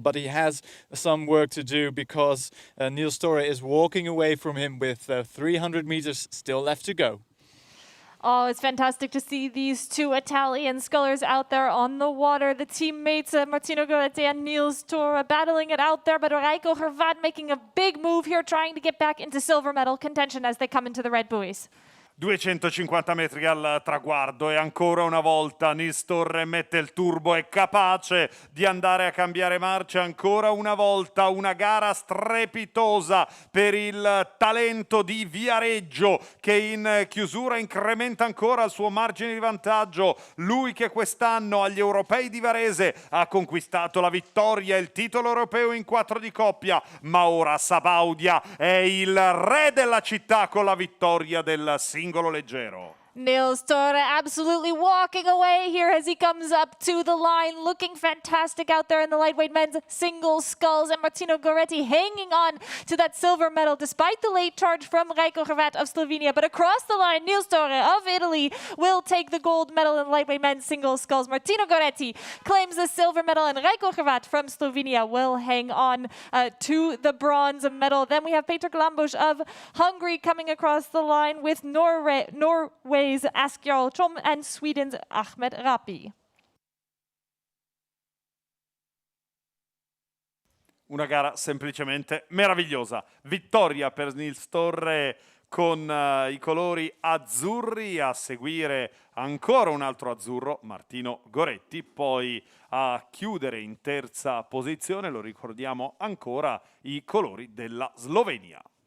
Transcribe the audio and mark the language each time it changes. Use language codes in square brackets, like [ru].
[en] But he has some work to do, because Niels Tore is walking away from him with 300 meters still left to go. Oh, it's fantastic to see these two Italian scullers out there on the water. The teammates, Martino Goretti and Niels Tore, battling it out there. But Rajko Hrvat making a big move here, trying to get back into silver medal contention as they come into the red buoys. [it] 250 metri al traguardo e ancora una volta Niels Tore mette il turbo, è capace di andare a cambiare marcia ancora una volta. Una gara strepitosa per il talento di Viareggio, che in chiusura incrementa ancora il suo margine di vantaggio. Lui che quest'anno agli europei di Varese ha conquistato la vittoria e il titolo europeo in 4 di coppia, ma ora Sabaudia è il re della città con la vittoria del singolo leggero. [en] Nils Torre absolutely walking away here as he comes up to the line, looking fantastic out there in the lightweight men's single sculls, and Martino Goretti hanging on to that silver medal despite the late charge from Rajko Hrvat of Slovenia. But across the line, Nils Torre of Italy will take the gold medal in the lightweight men's single sculls. Martino Goretti claims the silver medal, and Rajko Hrvat from Slovenia will hang on to the bronze medal. Then we have Peter Glambusch of Hungary coming across the line with Norway's Askjarl Trom and Sweden's Ahmed Rapi. [it] Una gara semplicemente meravigliosa. Vittoria per Nils Torre con i colori azzurri, a seguire ancora un altro azzurro, Martino Goretti, poi a chiudere in terza posizione, lo ricordiamo ancora, i colori della Slovenia.